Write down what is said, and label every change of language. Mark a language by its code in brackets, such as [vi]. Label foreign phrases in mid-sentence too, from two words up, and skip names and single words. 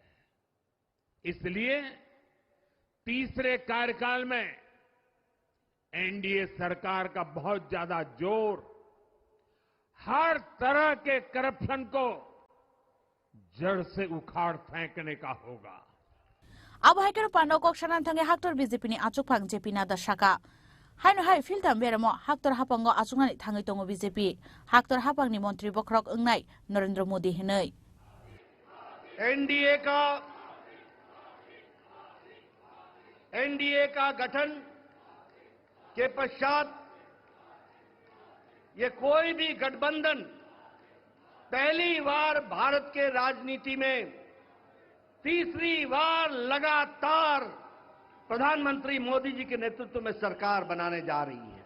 [hi] इसलिए तीसरे कार्यकाल में एनडीए सरकार का बहुत ज्यादा जोर हर तरह के करप्शन को जड़ से उखाड़ फेंकने का होगा। [trp] अब हाइकर पानो कोक्सनान थांगे हाक्टर बीजेपी नि आचुकफां जेपी ना दशाका हाइनो हाइ फिल्टाम बेरमो हाक्टर हापांगो आचुकनानि थांगै दङ बीजेपी हाक्टर हापांनि मन्त्री बखरक ओंनाय नरेंद्र मोदी हिनै [hi] एनडीए का गठन के पश्चात ये कोई भी गठबंधन पहली बार भारत के राजनीति में तीसरी बार लगातार प्रधानमंत्री मोदी जी के नेतृत्व में सरकार बनाने जा रही है।